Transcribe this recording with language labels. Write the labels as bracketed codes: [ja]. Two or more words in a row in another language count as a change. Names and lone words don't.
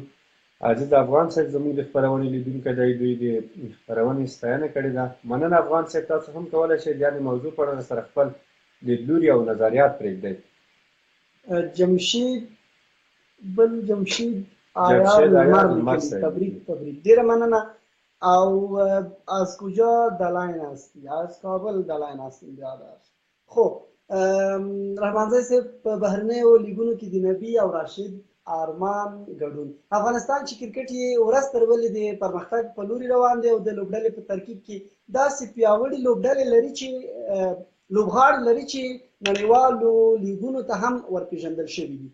[ps] عزیز افغان صاحب زموږ د خپرونې لیدونکی دی، دوی د خپرونې ستاینه کړې ده. مننه افغان صاحب، تاسو هم کولی شئ بیا د موضوع په اړه سره خپل لیدلوري او نظریات پرېږدئ. جمشید آیار لمر تبریک ډیره مننه. [fa] او از کجا در لاین هستی؟ از کابل در لاین هستیم برادر. [ps] خب رحمانزی صاحب په بهرنیو لیګونو کې د نبی او راشد ارمان ګډون افغانستان چې کرکټ یې ورځ تر بلې د پرمختګ په لوري روان دی او د لوبډلې په ترکیب کې داسې پیاوړي لوبډلې لري چې لوبغاړي لري چې نړیوالو لیګونو ته هم ورپېژندل شوي دي.